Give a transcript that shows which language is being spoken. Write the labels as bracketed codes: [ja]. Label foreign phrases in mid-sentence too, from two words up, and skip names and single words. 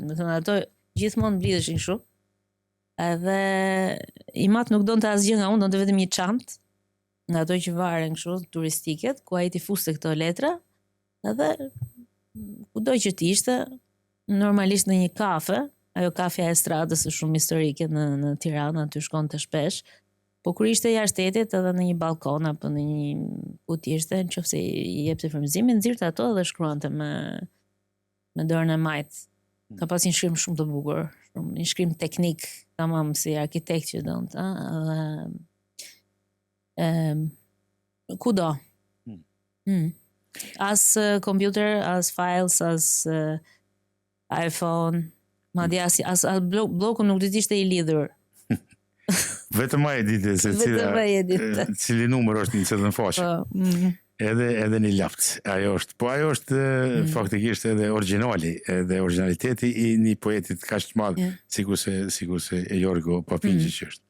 [sq] Do të thonë ato gjithmonë mblidheshin kështu. Edhe i mat nuk donte asgjë nga unë, donte vetëm një çantë nga ato që varen kështu turistike, ku ai ti fuste këto letra, edhe kudo që t'ishte, normalisht në një kafe, ajo kafja e stradës është shumë historike në Tiranë, aty shkonte shpesh, po kur ishte jashtë shtetit edhe në një balkon apo në një ku t'ishte, nëse i jepte frymëzimin, nxirrte ato dhe shkruante me dorën e majt. Ka pas një shkrim shumë të bukur, një shkrim teknik, tamam si arkitekt që donte, kudo. As computer, as files, as iPhone, madje as bloku nuk do të ishte i lidhur. Vetëm ai e dite se cili numër është në çdo faqe. Edhe një lapt. Ajo është faktikisht edhe origjinali, edhe origjinaliteti i një poetit kaq të madh, sikurse e Jorgo Papinxhi që është.